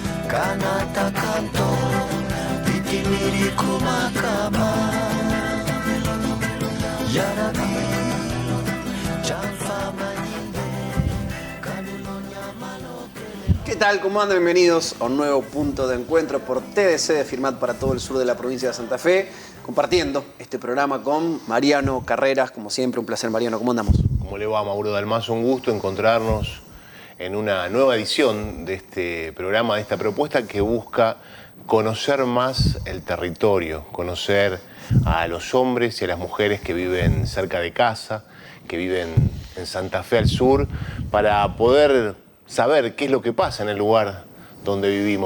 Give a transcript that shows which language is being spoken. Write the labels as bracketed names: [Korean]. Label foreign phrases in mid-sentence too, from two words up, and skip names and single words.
[Spanish] Kanata kanto Pitimiri kumakama Yarabi Chanfa mayinde Kanunonya malokele. ¿Qué tal? ¿Cómo andan? Bienvenidos a un nuevo punto de encuentro por TDC de Firmat para todo el sur de la provincia de Santa Fe, compartiendo este programa con Mariano Carreras. Como siempre, un placer, Mariano. ¿Cómo andamos? ¿Cómo le va, Mauro Dalmazo? Un gusto encontrarnos en una nueva edición de este programa, de esta propuesta que busca conocer más el territorio, conocer a los hombres y a las mujeres que viven cerca de casa, que viven en Santa Fe al sur, para poder saber qué es lo que pasa en el lugar donde vivimos.